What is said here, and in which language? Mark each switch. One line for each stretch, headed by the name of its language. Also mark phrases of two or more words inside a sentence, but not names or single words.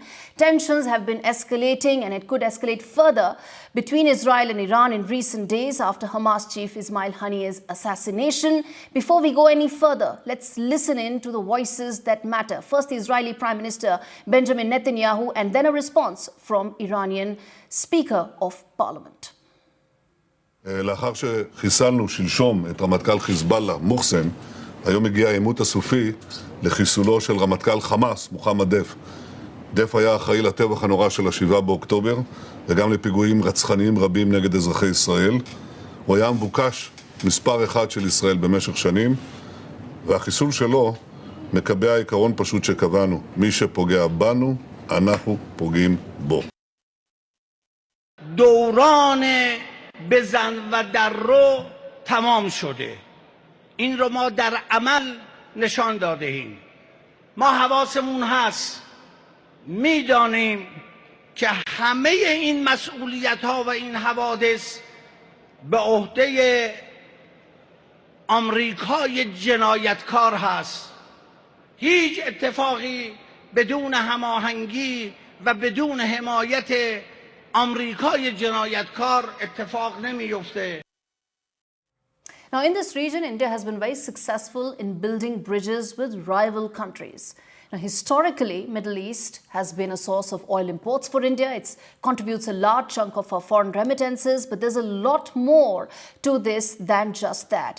English: Tensions have been escalating, and it could escalate further between Israel and Iran in recent days after Hamas chief Ismail Haniyeh's assassination. Before we go any further, let's listen in to the voices that matter. First, the Israeli Prime Minister Benjamin Netanyahu, and then a response from Iranian Speaker of Parliament.
Hebrew: לאחר שחיסלנו שלשום את רמטכ"ל חיזבאללה, מוחסן, היום הגיע העימות הסופי לחיסולו של רמטכ"ל חמאס, מוחמד דף. דף היה אחראי לטבח הנורא של ה-7 באוקטובר, וגם לפיגועים רצחניים רבים נגד אזרחי ישראל. הוא היה מבוקש מספר אחד של ישראל במשך שנים, והחיסול שלו מקבע עיקרון פשוט שקבענו. מי שפוגע בנו, אנחנו פוגעים בו.
Persian: دوران بزن و در رو تمام شده. این رو ما در عمل نشان داده ایم. ما حواسمون هست، میدانیم که همه این مسئولیت ها و این حوادث به عهده آمریکای جنایتکار هست. هیچ اتفاقی بدون هماهنگی و بدون حمایت آمریکای جنایتکار اتفاق نمیفته.
English: Now, in this region, India has been very successful in building bridges with rival countries. Now, historically, Middle East has been a source of oil imports for India. It contributes a large chunk of our foreign remittances, but there's a lot more to this than just that.